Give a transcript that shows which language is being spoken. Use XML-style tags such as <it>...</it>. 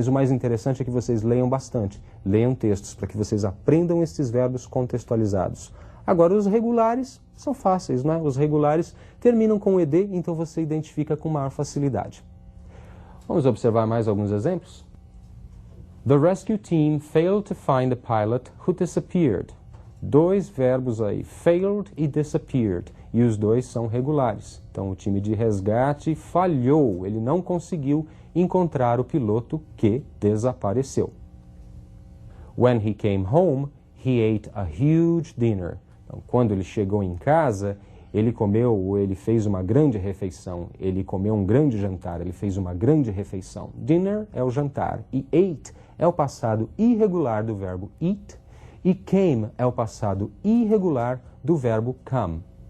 <pt>Mas o mais interessante é que vocês leiam bastante. Leiam textos para que vocês aprendam esses verbos contextualizados. Agora, os regulares são fáceis, né? Os regulares terminam com ed, então você identifica com maior facilidade. Vamos observar mais alguns exemplos?</pt> <en>The rescue team failed to find the pilot who disappeared.</en> <pt>Dois verbos aí, failed e disappeared, e os dois são regulares. Então, o time de resgate falhou, ele não conseguiu encontrar o piloto que desapareceu.</pt> <en>When he came home, he ate a huge dinner.</en> <pt>Então, quando ele chegou em casa, ele fez uma grande refeição, ele comeu um grande jantar, ele fez uma grande refeição. Dinner é o jantar, e ate é o passado irregular do verbo eat, e came é o passado irregular do verbo come.</pt>